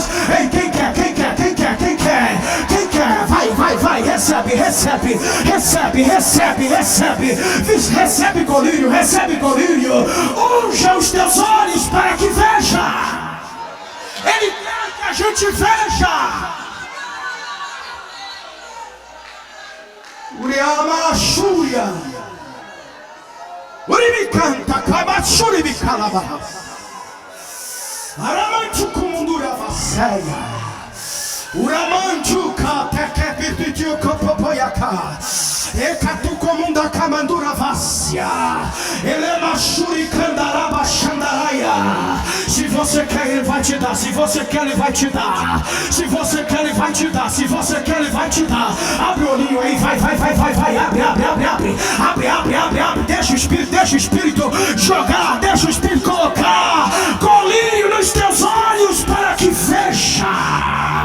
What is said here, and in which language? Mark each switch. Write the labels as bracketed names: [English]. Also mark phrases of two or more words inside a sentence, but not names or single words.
[Portuguese] Ei, quem quer, quem quer, quem quer, quem quer, quem quer, vai, recebe, recebe, recebe, recebe, recebe, recebe colírio, recebe colírio. Unja os teus olhos para que veja. Ele quer que a gente veja. Uriama Shúria Uribicanta Kabachuribicalaba Aramantu Kumundura Vaseia Uramantuka tekepititiu kopopoyaka Ekatu komunda kamandura vasia Elemachuri kandaraba xandaraia. Se você quer, ele vai te dar. Se você quer, ele vai te dar. Se você quer, ele vai te dar. Se você quer, ele vai te dar. Abre o olhinho aí, vai, abre, abre. Deixa o Espírito jogar, deixa o Espírito colocar colírio nos teus olhos para que veja.